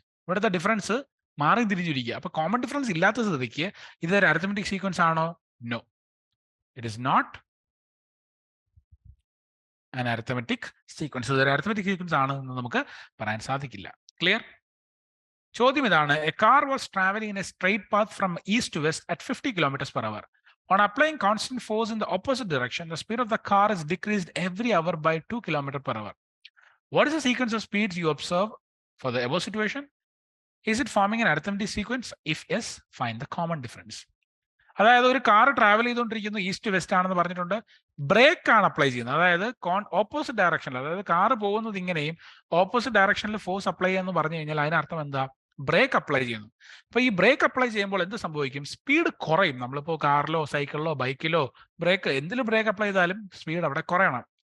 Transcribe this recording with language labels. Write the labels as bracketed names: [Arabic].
[Malayalam] ഇവിടുത്തെ ഡിഫറൻസ് മാറി തിരിഞ്ഞിരിക്കുക. അപ്പൊ കോമൺ ഡിഫറൻസ് ഇല്ലാത്ത സ്ഥിതിക്ക് ഇതൊരു അരിത്തമെറ്റിക് സീക്വൻസ് ആണോ? [English] No, it is not an arithmetic sequence. [Malayalam] ഇതൊരു അരിത്തമെറ്റിക് സീക്വൻസ് ആണ് എന്ന് നമുക്ക് പറയാൻ സാധിക്കില്ല. ക്ലിയർ? ചോദ്യം ഇതാണ്. [English] A car was travelling in a straight path from east to west at 50 km/h. On applying constant force in the opposite direction, the speed of the car is decreased every hour by 2 km/h. What is the sequence of speeds you observe for the above situation? Is it forming an arithmetic sequence? If yes, find the common difference. [Malayalam] അതായത് ഒരു car travel ചെയ്തുകൊണ്ടിരിക്കുന്നു, east west ആണെന്ന് പറഞ്ഞിട്ടുണ്ട്. Break ആണ് apply ചെയ്യുന്നത്. അതായത് opposite ഡയറക്ഷനിൽ, അതായത് കാർ പോകുന്നത് ഇങ്ങനെയും ഓപ്പോസിറ്റ് ഡയറക്ഷനിൽ ഫോഴ്സ് അപ്ലൈ ചെയ്യാന്ന് പറഞ്ഞു കഴിഞ്ഞാൽ അതിനർത്ഥം എന്താ? ബ്രേക്ക് അപ്ലൈ ചെയ്യുന്നു. അപ്പൊ ഈ ബ്രേക്ക് അപ്ലൈ ചെയ്യുമ്പോൾ എന്ത് സംഭവിക്കും? സ്പീഡ് കുറയും. നമ്മളിപ്പോ കാറിലോ സൈക്കിളിലോ ബൈക്കിലോ ബ്രേക്ക് എന്തിലും ബ്രേക്ക് അപ്ലൈ ചെയ്താലും സ്പീഡ് അവിടെ കുറയണം.